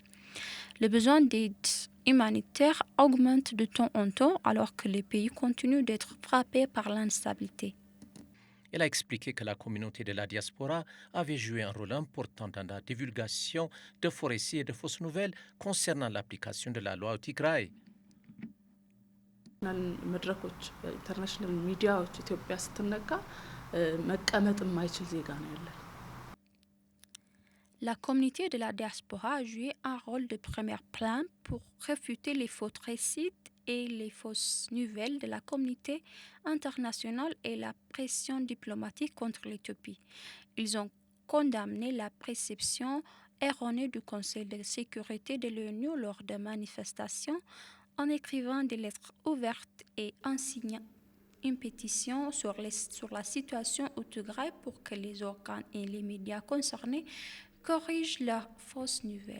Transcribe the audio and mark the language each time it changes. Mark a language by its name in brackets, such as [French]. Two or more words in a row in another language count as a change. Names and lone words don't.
[French] Le besoin d'aide humanitaire augmente de temps en temps alors que les pays continuent d'être frappés par l'instabilité. Elle a expliqué que la communauté de la diaspora avait joué un rôle important dans la divulgation de faux récits et de fausses nouvelles concernant l'application de la loi au Tigray. [Amharic] መድረኮች በኢንተርናሽናል ሚዲያዎች ኢትዮጵያ ስትነካ መቀመጥ የማይችል ዜጋ ነው ያለን። [French] La communauté de la diaspora a joué un rôle de premier plan pour réfuter les faux récits et les fausses nouvelles de la communauté internationale et la pression diplomatique contre l'Éthiopie. Ils ont condamné la perception erronée du Conseil de sécurité de l'ONU lors de manifestations en écrivant des lettres ouvertes et en signant une pétition sur la situation au Tigray pour que les organes et les médias concernés corrigent leurs fausses nouvelles.